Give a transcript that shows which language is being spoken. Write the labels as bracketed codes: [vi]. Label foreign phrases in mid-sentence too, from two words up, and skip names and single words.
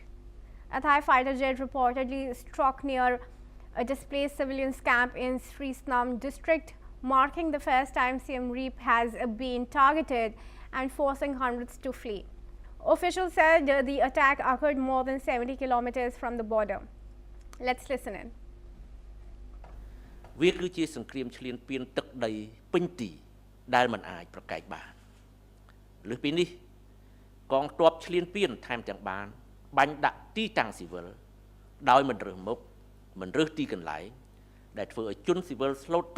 [en] A Thai fighter jet reportedly struck near a displaced civilians camp in Sri Snam district, marking the first time Siem Reap has been targeted and forcing hundreds to flee. Officials said the attack occurred more than 70 kilometers from the border. Let's listen in. [km] វាគឺជាសង្គ្រាមឈ្លានពានទឹកដីពេញទីដែលមិនអាចប្រកែកបានលើសពីនេះកងទ័ពឈ្លានពានថែមទាំងបានបា ញ់ដាក់ទីតាំងស៊ីវិលដោយមិនរើសមុខមិនរើសទីកន្លែងដែលធ្វើឲ្យជនស៊ីវិលស្លូតត្រ